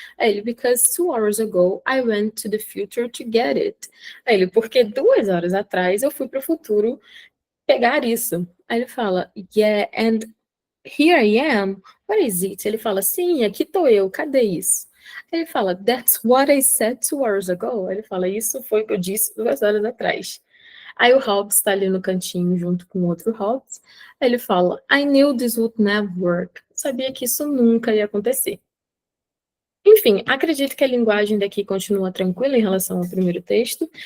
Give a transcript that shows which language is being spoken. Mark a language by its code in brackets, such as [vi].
[pt] Aí ele, [en] because 2 hours ago I went to the future to get it. [pt] Aí ele, porque 2 horas atrás eu fui para o futuro pegar isso. Aí ele fala, [en] yeah, and here I am, where is it? [pt] Ele fala, sim, aqui tô eu, cadê isso? Ele fala, [en] that's what I said 2 hours ago. [pt] Ele fala, isso foi o que eu disse 2 horas atrás. Aí o Hobbes está ali no cantinho junto com outro Hobbes. Aí ele fala, [en] I knew this would never work. [pt] sabia que isso nunca ia acontecer. Enfim, acredito que a linguagem daqui continua tranquila em relação ao primeiro texto.